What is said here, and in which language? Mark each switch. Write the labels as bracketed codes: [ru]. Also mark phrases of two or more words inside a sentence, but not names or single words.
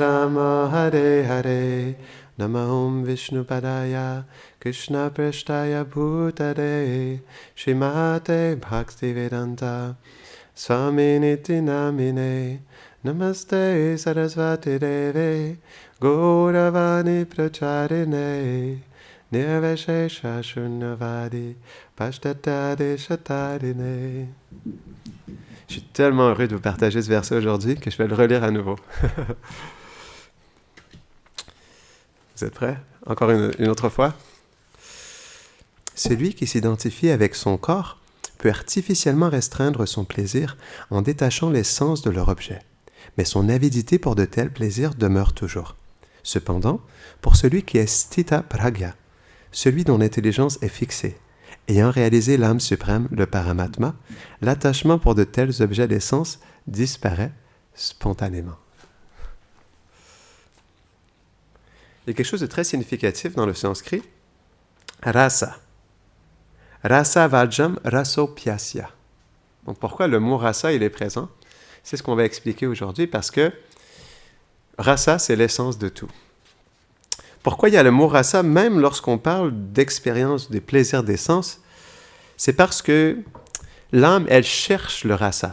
[sa] Rama Hare Hare Namahom Vishnupadaya Krishna Prashtaya Bhutare Srimate Bhaktivedanta Swaminiti namine, namaste sarasvati deve, Gauravani pracharine, nirveshesha shunyavadi, pashtatade shatarine. [fr] Je suis tellement heureux de vous partager ce verset aujourd'hui que je vais le relire à nouveau. Vous êtes prêts? Encore une autre fois? Celui qui s'identifie avec son corps peut artificiellement restreindre son plaisir en détachant les sens de leur objet. Mais son avidité pour de tels plaisirs demeure toujours. Cependant, pour celui qui est [sa] sthita pragya, [fr] celui dont l'intelligence est fixée, ayant réalisé l'âme suprême, le paramatma, l'attachement pour de tels objets des sens disparaît spontanément. Il y a quelque chose de très significatif dans le sanskrit. [sa] Rasa. Rasa vajam rasopyasya. [fr] Donc pourquoi le mot rasa il est présent? C'est ce qu'on va expliquer aujourd'hui parce que rasa c'est l'essence de tout. Pourquoi il y a le mot rasa même lorsqu'on parle d'expérience, des plaisirs des sens? C'est parce que l'âme elle cherche le rasa.